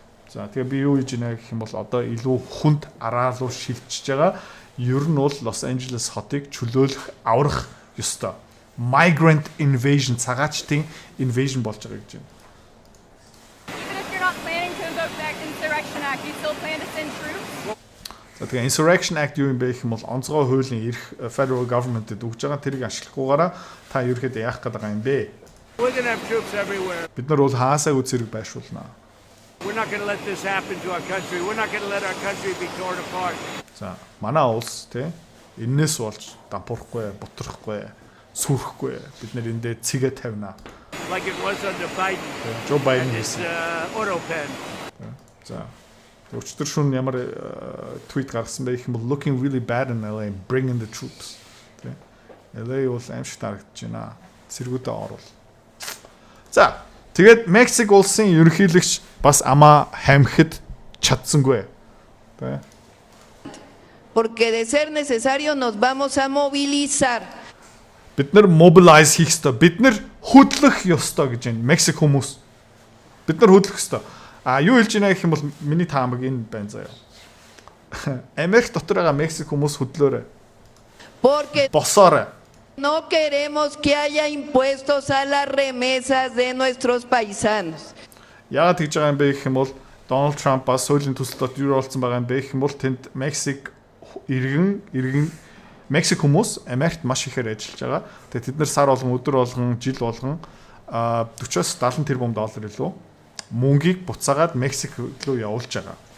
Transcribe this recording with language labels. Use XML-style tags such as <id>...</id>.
<mn>За тэгээ би юу хийж байна гэх юм бол одоо илүү хүнд араа руу шилжиж байгаа. Ер нь бол Лос Анжелес хотыг чөлөөлөх аврах ёстой.</mn> <en>Migrant invasion,</en> <mn>цагаачдын invasion болж байгаа гэж байна.</mn> <en>Even if you're not planning to invoke the Insurrection Act, you still plan to send troops?</en> <mn>За тэгээ Insurrection Act юу юм бэ гэх юм бол онцгой хуулийн эрх federal government-д өгж байгаа. Тэрийг ашиглахгүйгаараа та ерөөхдөө яах гээд байгаа юм бэ?</mn> <en>We're going to have troops everywhere.</en> <mn>Бид нар бол хаасайг үзэрэг байршуулнаа.</mn> <en>We're not going to let this happen to our country. We're not going to let our country be torn apart.</en> <mn>За манай улс тий энэс болж дампуурахгүй, бутрахгүй, сүрхгүй. Бид нэр эндээ цэгээ тавина.</mn> <en>Like it was under Biden. Joe Biden His auto pen.</en> <mn>За өчтөр шөнө ямар твит гаргасан бэ гэх юм бол</mn> <en>looking really bad in LA, bring in the troops.</en> <mn>Тий LA бол аимшиг тарагдаж байна. Цэргүүдээ оруул. За тэгээд Мексик улсын ерөнхийлөгч бас амаа хамхид чадсангүй. Тий</mn> <es>Porque de ser necesario nos vamos a movilizar.</es> <mn>Бид нар mobilize хийх ёстой. Бид нар хөдлөх ёстой гэж байна. Мексик хүмүүс. Бид нар хөдлөх ёстой. Юу хэлж байна гэх юм бол миний таамаг энэ байна заяа. Америк дотор байгаа Мексик хүмүүс хөдлөөрэй.</mn> <es>Porque</es> <mn>Босоорой.</mn> <es>no queremos que haya impuestos a las remesas de nuestros paisanos.</es> <mn>Яагаад тэгж байгаа юм бэ гэх юм бол Дональд Трамп бас хуулийн төсөлд юу болсон байгаа юм бэ гэх юм бол тэнд Мексик иргэн Мексик хүмүүс Америкт маш ихээр ажиллаж байгаа. Тэгээд тэд нар сар болгон, өдөр болгон, жил болгон 40-70 тэрбум доллар илүү мөнгийг буцаагаад Мексик руу явуулж байгаа.</mn>